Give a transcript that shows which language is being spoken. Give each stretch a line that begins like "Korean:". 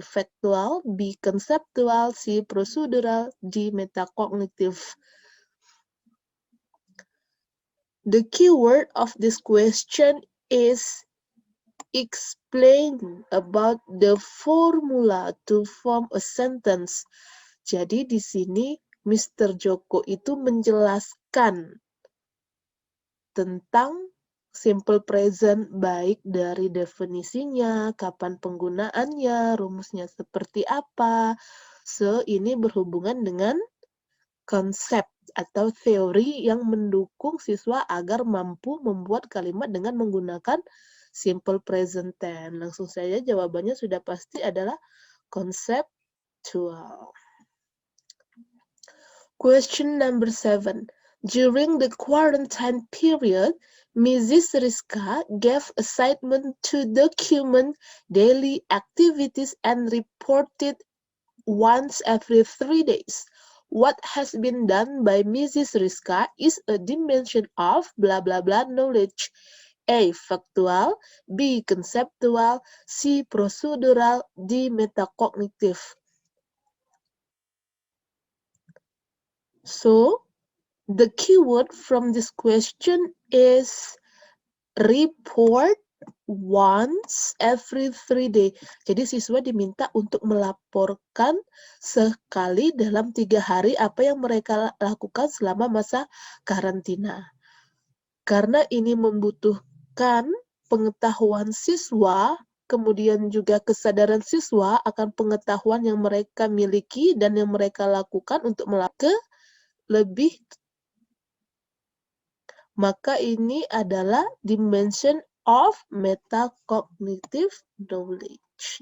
English: Factual, B. Conceptual, C. Procedural, D. Metacognitive. The keyword of this question is explain about the formula to form a sentence.
Indonesian: Jadi di sini Mr. Joko itu menjelaskan tentang simple present, baik dari definisinya, kapan penggunaannya, rumusnya seperti apa. So, ini berhubungan dengan konsep atau teori yang mendukung siswa agar mampu membuat kalimat dengan menggunakan simple present tense. Langsung saja jawabannya sudah pasti adalah conceptual.
English: Question number 7. During the quarantine period, Mrs. Rizka gave assignment to document daily activities and reported once every 3 days. What has been done by Mrs. Rizka is a dimension of blah blah blah knowledge. A. Factual, B. Conceptual, C. Procedural, D. Metacognitive. So, the keyword from this question is report once every 3 days.
Indonesian: Jadi siswa diminta untuk melaporkan sekali dalam 3 hari apa yang mereka lakukan selama masa karantina. Karena ini membutuhkan pengetahuan siswa, kemudian juga kesadaran siswa akan pengetahuan yang mereka miliki dan yang mereka lakukan untuk melakukan lebih, maka ini adalah
English: dimension of metacognitive knowledge.